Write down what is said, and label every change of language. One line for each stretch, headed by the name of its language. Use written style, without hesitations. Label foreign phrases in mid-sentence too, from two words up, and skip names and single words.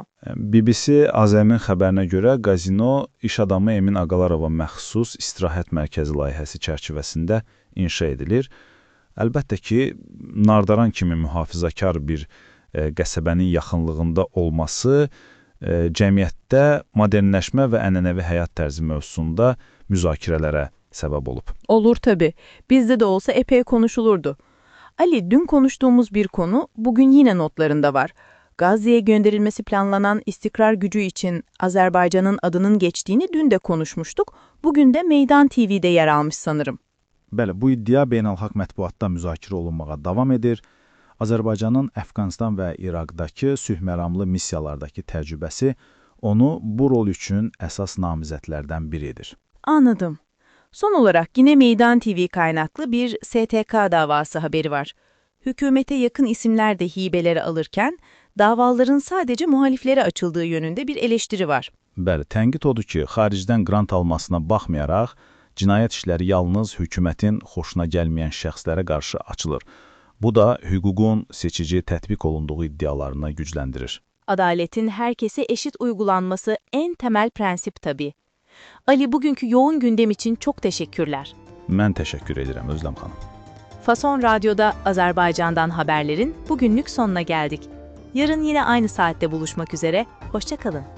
Azerbaijani: BBC Azəmin xəbərinə görə qazino iş adamı Emin Aqalarova məxsus istirahət mərkəzi layihəsi çərçivəsində inşa edilir. Əlbəttə ki, Nardaran kimi mühafizakar bir qəsəbənin yaxınlığında olması cəmiyyətdə modernləşmə və ənənəvi həyat tərzi mövzusunda müzakirələrə səbəb olub.
Turkish: Olur tabii. Bizde de olsa epey konuşulurdu. Ali, dün konuştuğumuz bir konu bugün yine notlarında var. Gazze'ye gönderilmesi planlanan istikrar gücü için Azerbaycan'ın adının geçtiğini dün de konuşmuştuk. Bugün de Meydan TV'de yer almış sanırım.
Azerbaijani: Bəli, bu iddia beynəlxalq mətbuatda müzakirə olunmağa davam edir. Azərbaycanın Əfqanistan və İraqdakı sülhməramlı missiyalardakı təcrübəsi onu bu rol üçün əsas namizədlərdən biridir.
Turkish: Anladım. Son olarak yine Meydan TV kaynaklı bir STK davası haberi var. Hükümete yakın isimler de hibeleri alırken davaların sadece muhaliflere açıldığı yönünde bir eleştiri var.
Azerbaijani: Bəli, tənqid odur ki, xaricdən qrant almasına baxmayaraq, cinayət işləri yalnız hökumətin xoşuna gəlməyən şəxslərə qarşı açılır. Bu da hüququn seçici tətbiq olunduğu iddialarını gücləndirir.
Turkish: Adaletin herkese eşit uygulanması en temel prensip tabii. Ali, bugünkü yoğun gündem için çok teşekkürler.
Azerbaijani: Mən təşəkkür edirəm Özlem xanım.
Turkish: Fason Radyo'da Azerbaycan'dan haberlerin bugünlük sonuna geldik. Yarın yine aynı saatte buluşmak üzere. Hoşça kalın.